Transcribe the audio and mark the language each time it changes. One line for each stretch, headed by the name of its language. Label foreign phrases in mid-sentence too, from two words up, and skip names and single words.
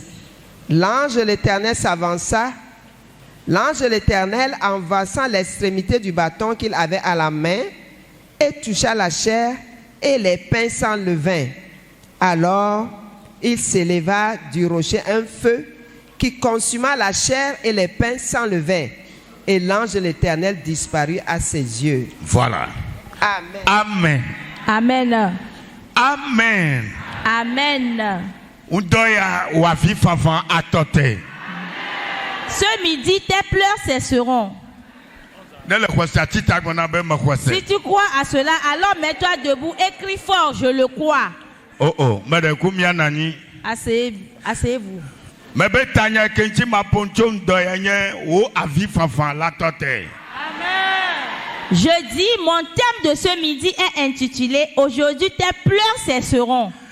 French: L'ange de l'Éternel s'avança. L'ange de l'Éternel, envassant l'extrémité du bâton qu'il avait à la main, et toucha la chair et les pains sans levain. Alors, il s'éleva du rocher un feu qui consuma la chair et les pains sans levain. Et l'ange de l'Éternel disparut à ses yeux. Voilà. Amen. Amen. Amen. Amen. Amen. Udoya wafi favan atote. Ce midi, tes pleurs cesseront. Si tu crois à cela, alors mets-toi debout et crie fort, je le crois. Oh, Asseyez-vous. Je dis, mon thème de ce midi est intitulé « Aujourd'hui, tes pleurs cesseront ».